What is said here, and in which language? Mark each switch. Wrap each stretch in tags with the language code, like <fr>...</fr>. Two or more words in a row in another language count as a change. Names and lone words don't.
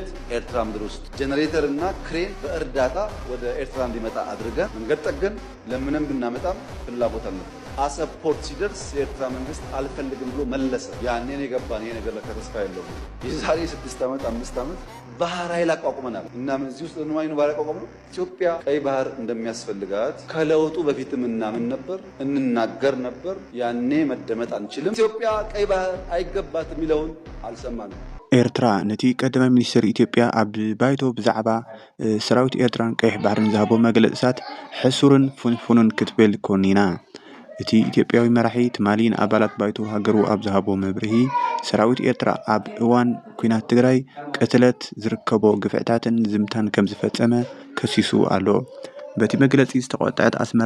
<am>ኤርትራ ምድር ውስጥ ጄኔሬተር እና ክሬን በእርዳታ ወደ ኤርትራ እንዲመጣ አድርገን መንገድ ጠገን ለምንም ብናመጣም ፍላጎት አልነበረ። አሰብ ፖርት ሲደርስ የኤርትራ መንግስት አልፈልግም ብሎ መለሰ። ያኔ ነው የገባን ይሄ ነገር ለከተስፋ የለው። የዛሬ 6 ዓመት 5 ዓመት ባህር ኃይል አቋቁመናል እና ምን እዚህ ውስጥ ለማይኑ ባህር አቋቁመን ኢትዮጵያ ቀይ ባህር እንደሚያስፈልጋት ከለውጡ በፊትም እናምን ነበር፣ እንናገር ነበር። ያኔ መደመጥ አንችልም፣ ኢትዮጵያ ቀይ ባህር አይገባት የሚለውን አልሰማንም።</am> <ti>ኤርትራ ነቲ ቀዳማይ ሚኒስትር ኢትዮጵያ አብ ባይቶ ብዛዕባ ሰራዊት ኤርትራን ቀይሕ ባህርን ዝሃቦ መግለጽታት ሕሱርን ፍንፍኑን ክትብል ኮኒና እቲ ኢትዮጵያዊ መራሒ ትማሊን አባላት ባይቶ ሃገሩ ኣብ ዝሃቦ መብርሂ ሰራዊት ኤርትራ ኣብ እዋን ኩናት ትግራይ ቀትለት ዝርከቦ ግፍዕታትን ዝምታን ከም ዝፈጸመ ከሲሱ ኣሎ። በቲ መግለጺ ዝተቆጣዐት ኣስመራ</ti>